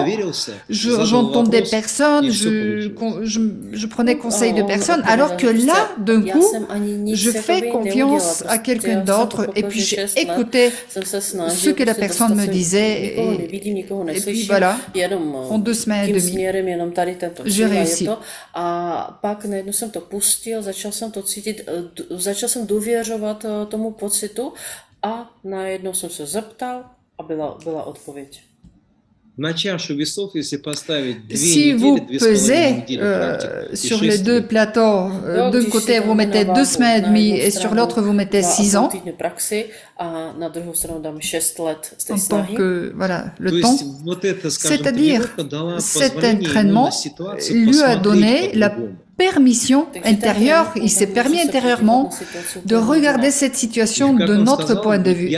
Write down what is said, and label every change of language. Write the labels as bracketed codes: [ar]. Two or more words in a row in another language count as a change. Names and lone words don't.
[fr] J'entendais personne, je prenais conseil de personne, alors que là, d'un coup, je fais confiance à quelqu'un d'autre et puis j'ai écouté ce que la personne me disait et puis voilà, en 2 semaines et demie, j'ai réussi. [cs] A pak najednou jsem to pustil, začal jsem to cítit, začal jsem důvěřovat tomu pocitu a najednou jsem se zeptal a byla odpověď. [fr] Si vous pesez sur les 2 plateaux, d'un côté vous mettez 2 semaines et demie et sur l'autre vous mettez 6 ans, en tant que voilà, le temps, c'est-à-dire cet entraînement lui a donné la permission intérieure, il s'est permis intérieurement de regarder cette situation de notre point de vue.